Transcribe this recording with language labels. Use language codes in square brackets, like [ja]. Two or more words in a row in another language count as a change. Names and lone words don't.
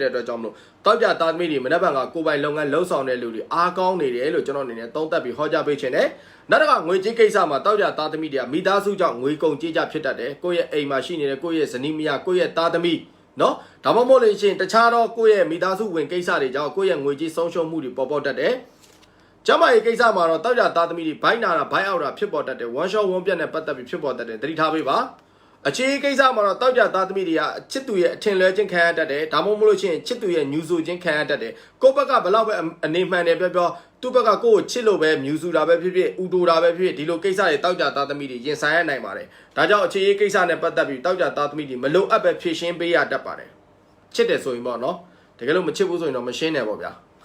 [my] တဲ့အတွက်ကြောင့်မလို့တောက်ကြသားသမီးတွေမနေ့ကကိုပိုင်လုပ်ငန်းလှုပ်ဆောင်တဲ့လူတွေအားကောင်းနေတယ်လို့ကျွန်တော်အနေနဲ့သုံးသပ်ပြီးဟောကြားပေးခြင်းနဲ့နောက်တစ်ခါငွေကြေးကိစ္စမှာတောက်ကြသားသမီးတွေကမိသားစုကြောင့်ငွေကုန်ကြေးကြဖြစ်တတ် တယ်။ကိုယ့်ရဲ့အိမ်မှာရှိနေတဲ့ကိုယ့်ရဲ့ဇနီးမယားကိုယ့်ရဲ့သားသမီးနော်ဒါမှမဟုတ်လို့ရှိရင်တခြားတော့ကိုယ့်ရဲ့မိသားစုဝင်ကိစ္စတွေကြောင့်ကိုယ့်ရဲ့ငွေကြေးဆုံးရှုံးမှုတွေပေါ် ပေါက်တတ်တယ်။ကျမရဲ့ကိစ္စမှာတော့တောက်ကြသားသမီးတွေဘိုင်းနာတာဘိုင်းအောက်တာဖြစ်ပေါ်တတ်တယ်။ [en] one shot one [my] ပြတ်နဲ့ပတ်သက်ပြီးဖြစ်ပေါ်တတ်တယ်။သတိထားပေးပါ။အခြေကိစ္စမှာတော့တောက်ကြသားသမီးတွေကချစ်သူရဲ့အထင်လွဲခြင်းခံရတတ်တယ်။ဒါမှမဟုတ်လို့ရှိရင်ချစ်သူရဲ့ညူဆူခြင်းခံရတတ်တယ်။ကိုယ့်ဘက်ကဘယ်လောက်ပဲအနေမှန်တယ်ပြောသူ့ဘက်ကကိုယ့်ကိုချစ်လို့ပဲမြူဆူတာပဲဖြစ်ဖြစ်ဥတူတာပဲဖြစ်ဖြစ်ဒီလိုကိစ္စတွေတောက်ကြသားသမီးတွေရင်ဆိုင်ရနိုင်ပါတယ်။ဒါကြောင့်အခြေကိစ္စနဲ့ပတ်သက်ပြီးတောက်ကြသားသမီးတွေမလိုအပ်ပဲဖြည့်ရှင်းပေးရတတ်ပါတယ်။ချစ်တယ်ဆိုရင်ပေါ့နော်တကယ်လို့မချစ်ဘူးဆိုရင်တော့မရှင်းနဲ့ပေါ့ဗျာ